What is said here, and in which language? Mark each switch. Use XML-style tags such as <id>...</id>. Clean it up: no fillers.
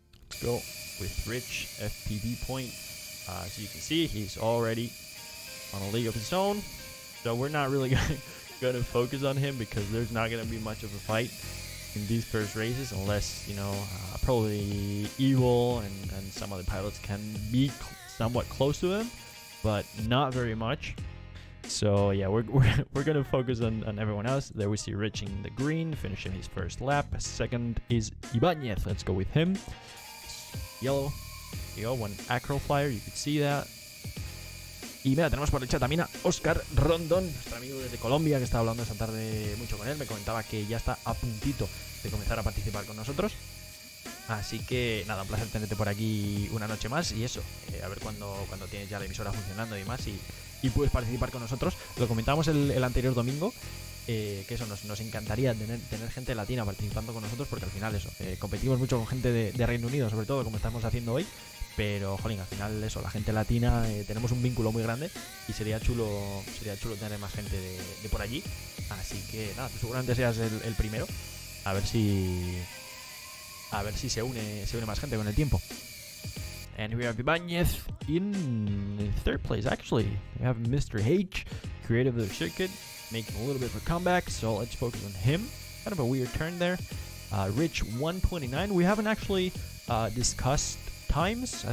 <en>Let's go with Rich FPV point. As you can see, he's already on a league of his own, so we're not really going to focus on him because there's not going to be much of a fight in these first races, unless, you know, probably Evil and some other pilots can be somewhat close to him, but not very much. So yeah, we're going to focus on everyone else. There we see Rich in the green, finishing his first lap. Second is Ibanez. Let's go with him. Yellow. There you go, one acro flyer, you could see that.</en> <es>Y mira, tenemos por el chat también a Oscar Rondón, nuestro amigo desde Colombia, que estaba hablando esta tarde mucho con él. Me comentaba que ya está a puntito de comenzar a participar con nosotros. Así que nada, un placer tenerte por aquí una noche más. Y eso, a ver cuando tienes ya la emisora funcionando y demás y puedes participar con nosotros. Lo comentábamos el anterior domingo, que eso, nos encantaría tener gente latina participando con nosotros, porque al final eso, competimos mucho con gente de Reino Unido, sobre todo como estamos haciendo hoy. Pero, jolín, al final eso, la gente latina, tenemos un vínculo muy grande y sería chulo tener más gente de por allí. Así que nada, tú seguramente seas el primero. A ver si se une más gente con el tiempo.</es> <en>And we have Ibanez in third place, actually. We have Mr. H, creative of the circuit, making a little bit of a comeback, so let's focus on him. Kind of a weird turn there. Rich 129. We haven't actually discussed times.</en>